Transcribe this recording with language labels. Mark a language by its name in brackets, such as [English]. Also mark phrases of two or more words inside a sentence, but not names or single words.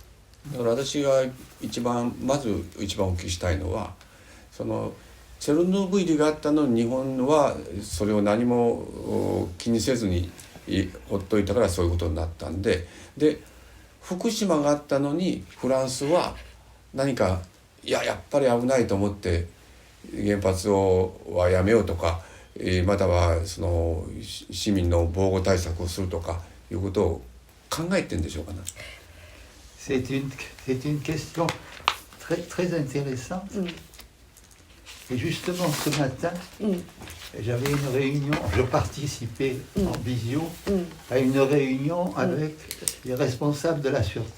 [Japanese] だから私がまず一番お聞きしたいのは、チェルノブイリがあったのに日本はそれを何も気にせずにほっといたからそういうことになったんで、福島があったのにフランスは何かやっぱり危ないと思って原発はやめようとか、または市民の防護対策をするとかいうことを考えてんでしょうかね。 [French] C'est une question très intéressante. Et justement, ce matin, j'avais une réunion, je participais en visio à une réunion avec les responsables de la sûreté.